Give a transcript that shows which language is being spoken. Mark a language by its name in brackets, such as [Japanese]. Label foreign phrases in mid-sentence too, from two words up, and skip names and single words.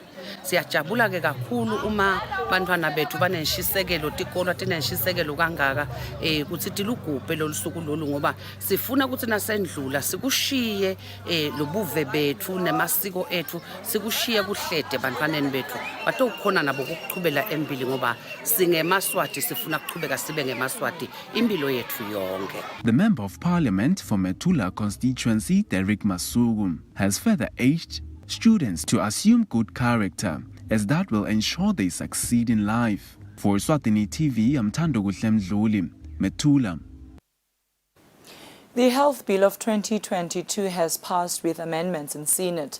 [Swati] Siyajabula ke kakhulu uma bantwana bethu banenshisekelo tikolwa tinenshisekelo kangaka ukuthi tilugubhe lolusuku lolu ngoba sifuna ukuthi nasendlula sikushiye lobuve bethu nemasiko ethu sikushiye kuhlede bantwaneni bethu batokukhona nabo ukuchubela embili ngoba singemaswati sifuna kuchubeka sibe ngemaswati impilo yethu yonke. [English] The Member of Parliament for Metula constituency, Derek Masuku, has further urged students to assume good character, as that will ensure they succeed in life. For Eswatini TV, I'm Thando Mdluli, Metula. The Health Bill of 2022 has passed with amendments in Senate.